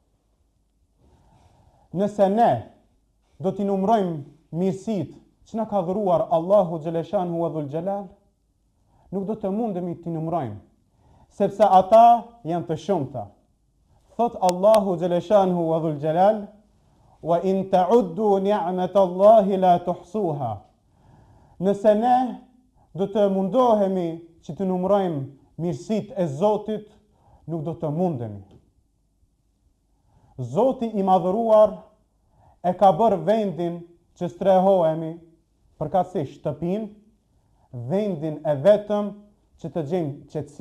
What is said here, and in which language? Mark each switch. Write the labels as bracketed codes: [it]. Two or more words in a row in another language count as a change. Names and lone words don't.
[sq] Nëse ne do t'i numrojmë mirësitë që na ka dhuruar Allahu Xheleshanhu wa Dhul Jalal, nuk do të mundemi t'i numrojmë, sepse ata janë të shumta. Thot Allahu Xheleshanhu wa Dhul Jalal: [ar] "وإن تعدوا نعمة الله لا تحصوها." [sq] Nëse ne do të mundohemi që të numrojmë mirësitë e Zotit, nuk do të mundemi. Zoti i madhëruar e ka bërë vendin që strehohemi, përkatësisht shtëpinë, vendin e vetëm që të gjejmë qetësi.